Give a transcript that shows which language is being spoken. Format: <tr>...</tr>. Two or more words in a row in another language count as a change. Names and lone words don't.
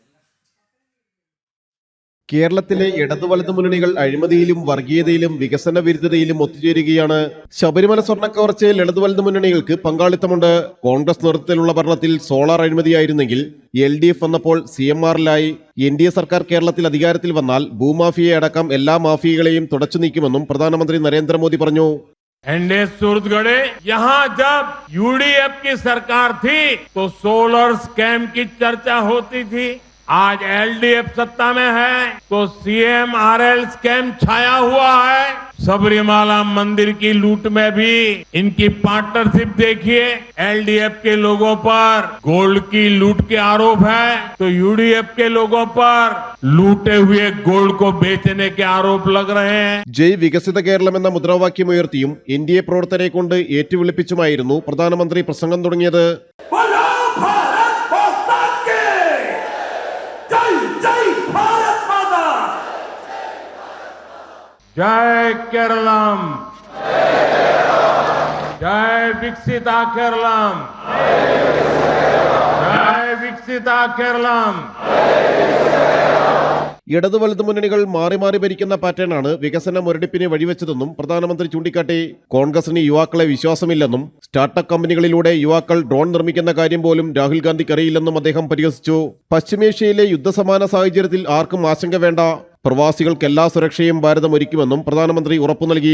<ml>കേരളത്തിലെ ഇടതു വലതു മുന്നണികൾ അഴിമതിയിലും വർഗീയതയിലും വികസന വിരുദ്ധതയിലും ഒത്തുചേരുകയാണ്. ശബരിമല സ്വർണ്ണക്കവർച്ചയിൽ ഇടതു വലതു മുന്നണികൾക്ക് പങ്കാളിത്തമുണ്ട്. കോൺഗ്രസ് നേതൃത്വത്തിലുള്ള ഭരണത്തിൽ സോളാർ അഴിമതിയായിരുന്നെങ്കിൽ LDF വന്നപ്പോൾ CMR-ലായി. NDA സർക്കാർ കേരളത്തിൽ അധികാരത്തിൽ വന്നാൽ ഭൂമാഫിയെ അടക്കം എല്ലാ മാഫിയകളെയും തുടച്ചു നീക്കുമെന്നും പ്രധാനമന്ത്രി നരേന്ദ്രമോദി പറഞ്ഞു.</ml> <hi>सूरतगढ़े यहाँ जब UDF की सरकार थी तो</hi> <en>solar scam</en> <hi>की चर्चा होती थी. आज LDF सत्ता में है तो CMRL स्कैम छाया हुआ है. सबरीमाला मंदिर की लूट में भी इनकी पार्टनरशिप देखिए. LDF के लोगों पर गोल्ड की लूट के आरोप है तो UDF के लोगों पर लूटे हुए गोल्ड को बेचने के आरोप लग रहे हैं.</hi> <ml>ജയ് വികസിത കേരളം എന്ന മുദ്രാവാക്യമുയർത്തിയും NDA പ്രവർത്തകരെ കൊണ്ട് ഏറ്റുവിളിപ്പിച്ചുമായിരുന്നു പ്രധാനമന്ത്രി പ്രസംഗം തുടങ്ങിയത്. ജയ് കേരളം, ജയ് വികസിത കേരളം, ജയ് വികസിത കേരളം. ഇടതു വലതു മുന്നണികൾ മാറി മാറി ഭരിക്കുന്ന പാറ്റേണാണ് വികസന മുരടിപ്പിനെ വഴിവെച്ചതെന്നും പ്രധാനമന്ത്രി ചൂണ്ടിക്കാട്ടി. കോൺഗ്രസിന് യുവാക്കളെ വിശ്വാസമില്ലെന്നും സ്റ്റാർട്ടപ്പ് കമ്പനികളിലൂടെ യുവാക്കൾ ഡ്രോൺ നിർമ്മിക്കുന്ന കാര്യം പോലും രാഹുൽ ഗാന്ധിക്ക് അറിയില്ലെന്നും അദ്ദേഹം പരിഹസിച്ചു. പശ്ചിമേഷ്യയിലെ യുദ്ധസമാന സാഹചര്യത്തിൽ ആർക്കും ആശങ്ക വേണ്ട, പ്രവാസികൾക്ക് എല്ലാ സുരക്ഷയും ഭാരതം ഒരുക്കുമെന്നും പ്രധാനമന്ത്രി ഉറപ്പു നൽകി.</ml>